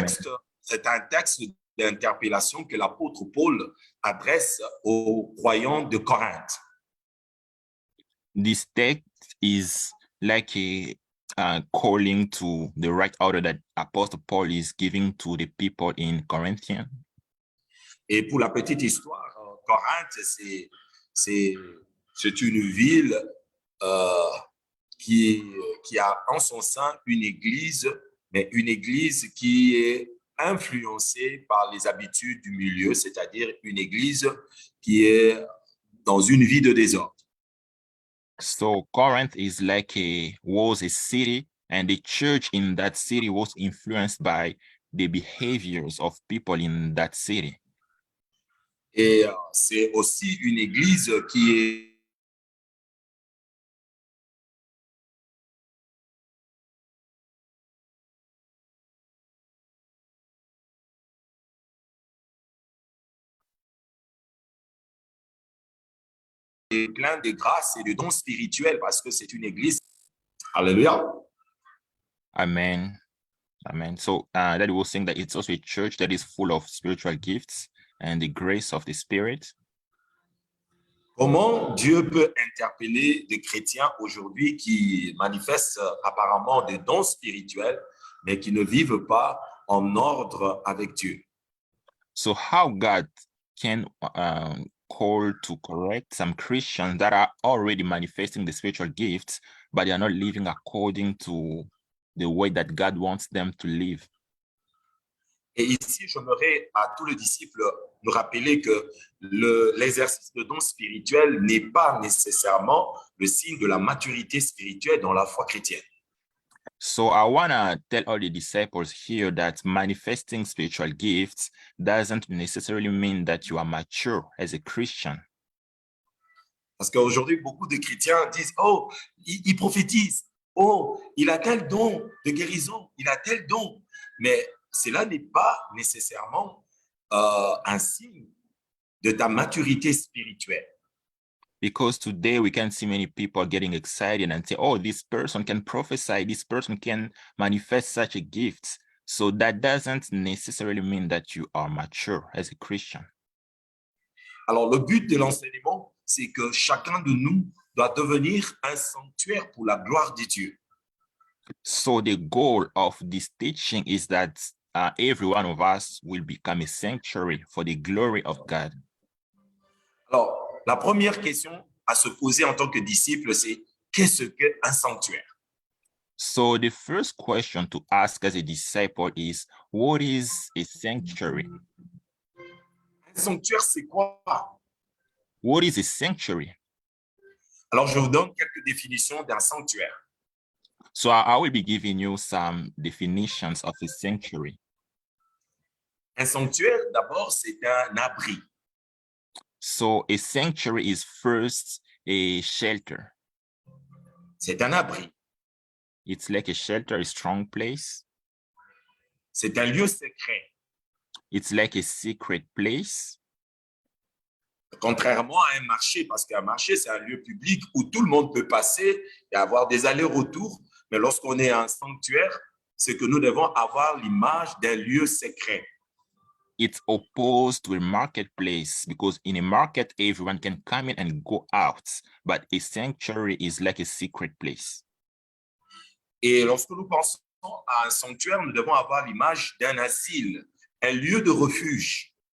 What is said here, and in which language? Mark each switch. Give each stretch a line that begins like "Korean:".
French: texte, c'est un texte d'interpellation que l'apôtre Paul adresse aux croyants de Corinthe.
English: This text is like a calling to the right order that Apostle Paul is giving to the people in Corinthians.
French: Et pour la petite histoire, Corinthe, c'est une ville qui a en son sein une église, mais une église qui est influencée par les habitudes du milieu, c'est-à-dire une église qui est dans une vie de désordre.
English: So Corinth was a city, and the church in that city was influenced by the behaviors of people in that city.
French: Et c'est aussi une église qui est plein de grâce et de dons spirituels parce que c'est une église. Alléluia.
English: Amen. Amen. So that was saying that it's also a church that is full of spiritual gifts and the grace of the Spirit.
French: Comment Dieu peut interpeller des chrétiens aujourd'hui qui manifestent apparemment des dons spirituels, mais qui ne vivent pas en ordre avec Dieu?
English: So how God can called to correct some Christians that are already manifesting the spiritual gifts, but they are not living according to the way that God wants them to live.
French: Et ici, j'aimerais à tous les disciples nous rappeler que l'exercice de dons spirituels n'est pas nécessairement le signe de la maturité spirituelle dans la foi chrétienne.
English: So I want to tell all the disciples here that manifesting spiritual gifts doesn't necessarily mean that you are mature as a Christian.
French: Parce qu'aujourd'hui, beaucoup de chrétiens disent, oh, il prophétise, oh, il a tel don de guérison, il a tel don. Mais cela n'est pas nécessairement un signe de ta maturité spirituelle.
English: Because today we can see many people getting excited and say, oh, this person can prophesy, this person can manifest such a gift. So that doesn't necessarily mean that you are mature as a Christian.
French: Alors, le but de l'enseignement, c'est que chacun de nous doit devenir un sanctuaire pour la gloire de Dieu.
English: So the goal of this teaching is that every one of us will become a sanctuary for the glory of God.
French: Alors, la première question à se poser en tant que disciple, c'est qu'est-ce qu'un sanctuaire?
English: So the first question to ask as a disciple is, what is a sanctuary?
French: Un sanctuaire, c'est quoi?
English: What is a sanctuary?
French: Alors, je vous donne quelques définitions d'un sanctuaire.
English: So I will be giving you some definitions of a sanctuary.
French: Un sanctuaire, d'abord, c'est un abri.
English: So a sanctuary is first a shelter.
French: C'est un abri.
English: It's like a shelter, a strong place.
French: C'est un lieu secret.
English: It's like a secret place.
French: Contrairement à un marché, parce qu'un marché, c'est un lieu public où tout le monde peut passer et avoir des allers-retours. Mais lorsqu'on est un sanctuaire, c'est que nous devons avoir l'image d'un lieu secret.
English: It's opposed to a marketplace because in a market, everyone can come in and go out. But a sanctuary is like a secret place.
French: Et lorsque nous pensons à un sanctuaire, nous devons avoir l'image d'un asile, un lieu de refuge.